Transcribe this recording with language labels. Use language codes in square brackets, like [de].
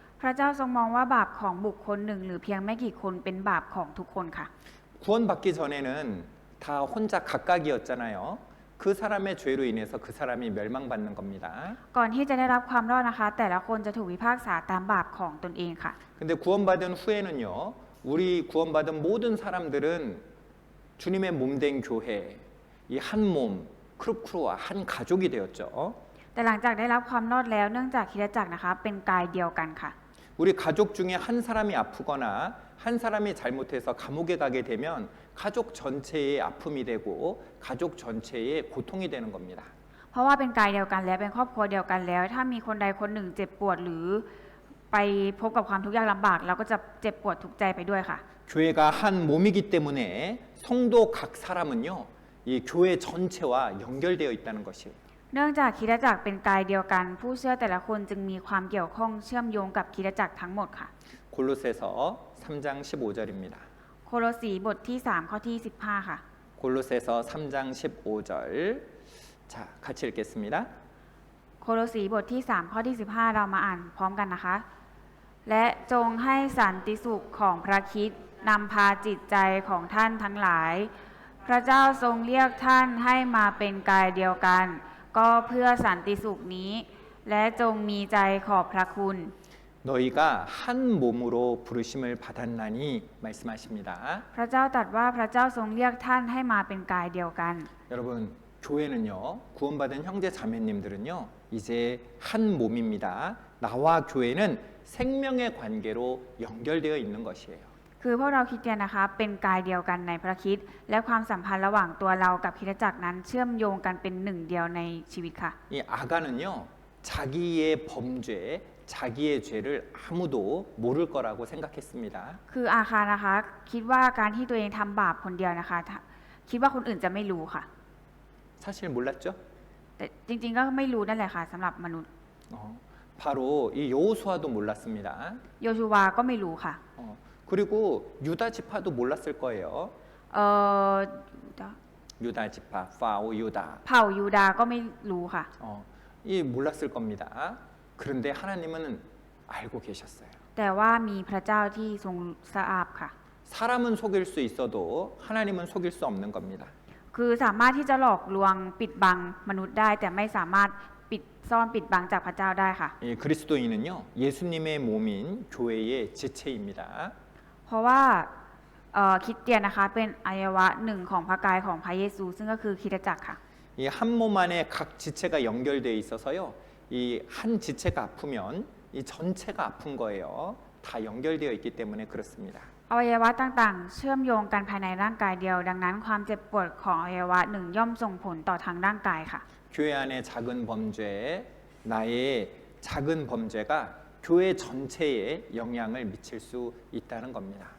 [th] พระเจ้าทรงมองว่าบาปของบุคคลหนึ่งหรือเพียงไม่กี่คนเป็นบาปของทุกคนค่ะ [ko] 구원받기 전에는 다 혼자 각각이었잖아요. 그 사람의 죄로 인해서 그 사람이 멸망받는 겁니다. [th] ก่อนที่จะได้รับความรอดนะคะ แต่ละคนจะถูกพิพากษาตามบาปของตนเองค่ะ [ko] 근데 구원받은 후에는요, 우리 구원받은 모든 사람들은 주님의 몸된 교회, 이 한 몸, 크루크루와 한 가족이 되었죠. [th] แต่หลังจากได้รับความรอดแล้วเนื่องจากคริสตจักรนะคะเป็นกายเดียวกันค่ะ [ko] 우리 가족 중에 한 사람이 아프거나 한 사람이 잘못해서 감옥에 가게 되면 가족 전체의 아픔이 되고 가족 전체의 고통이 되는 겁니다. [th] เพราะว่าเป็นกายเดียวกันแล้วเป็นครอบครัวเดียวกันแล้ว ถ้ามีคนใดคนหนึ่งเจ็บปวดหรือไปพบกับความทุกข์ยากลำบากเราก็จะเจ็บปวดทุกข์ใจไปด้วยค่ะ [ko] 교회가 한 몸이기 때문에 성도 각 사람은요, 이 교회 전체와 연결되어 있다는 것이에요. [th] เนื่องจากคริสตจักรเป็นกายเดียวกัน ผู้เชื่อแต่ละคนจึงมีความเกี่ยวข้องเชื่อมโยงกับคริสตจักรทั้งหมดค่ะ [ko] 골로새서 3장 15절입니다. [th] โคโลสีบทที่3ข้อที่15ค่ะ [ko] 골로새서 3장 15절 자, 같이 읽겠습니다. [th] โคโลสีบทที่3ข้อที่15เรามาอ่านพร้อมกันนะคะ และจงให้สันติสุขของพระคริสต์นำพาจิตใจของท่านทั้งหลาย พระเจ้าทรงเรียกท่านให้มาเป็นกายเดียวกัน ก็เพื่อสันติสุขนี้ และจงมีใจขอบพระคุณ [ko] 너희가 한 몸으로 부르심을 받았나니 말씀하십니다. [th] พระเจ้าตรัสว่าพระเจ้าทรงเรียกท่านให้มาเป็นกายเดียวกัน [ko] 여러분, 교회는요, 구원받은 형제 자매님들은요, 이제 한 몸입니다. 나와 교회는 생명의 관계로 연결되어 있는 것이에요. [th] คือพวกเราคริสเตียนนะคะเป็นกายเดียวกันในพระคริสต์และความสัมพันธ์ระหว่างตัวเรากับคริสตจักรนั้นเชื่อมโยงกันเป็นหนึ่งเดียวในชีวิตค่ะ [ko] 이 아가는요, 자기의 범죄, 자기의 죄를 아무도 모를 거라고 생각했습니다. [th] คืออาคารนะคะคิดว่าการที่ตัวเองทำบาปคนเดียวนะคะคิดว่าคนอื่นจะไม่รู้ค่ะ [ko] 사실 몰랐죠? [th] แต่จริงๆก็ไม่รู้นั่นแหละค่ะสำหรับมนุษย์ [ko] 바로 이 여호수아도 몰랐습니다. [th] โยชูวาก็ไม่รู้ค่ะ [ko] 그리고 유다 지파도 몰랐을 거예요. เอ่อ 유다 지파, 파오 유다. [th] เผ่ายูดาห์ก็ไม่รู้ค่ะ [ko] 이 몰랐을 겁니다. 그런데 하나님은 알고 계셨어요. [th] แต่ว่ามีพระเจ้าที่ทรงทราบค่ะ [ko] 사람은 속일 수 있어도 하나님은 속일 수 없는 겁니다. [th] คือสามารถที่จะหลอกลวงปิดบังมนุษย์ได้ แต่ไม่สามารถซ่อนปิดบังจากพระเจ้าได้ค่ะ [ko] 이 그리스도인은요, 예수님의 몸인 교회의 지체입니다. [th] เพราะว่าคริสเตียนนะคะเป็นอวัยวะหนึ่งของพระกายของพระเยซู ซึ่งก็คือคริสตจักรค่ะ [ko] 이 한 몸 안에 각 지체가 연결되어 있어서요, 이 한 지체가 아프면 이 전체가 아픈 거예요. 다 연결되어 있기 때문에 그렇습니다. [th] อวัยวะต่างๆ เชื่อมโยงกันภายในร่างกายเดียว ดังนั้นความเจ็บปวดของอวัยวะหนึ่งย่อมส่งผลต่อทางร่างกายค่ะ [ko] 교회 안에 작은 범죄, 나의 작은 범죄가 교회 전체에 영향을 미칠 수 있다는 겁니다.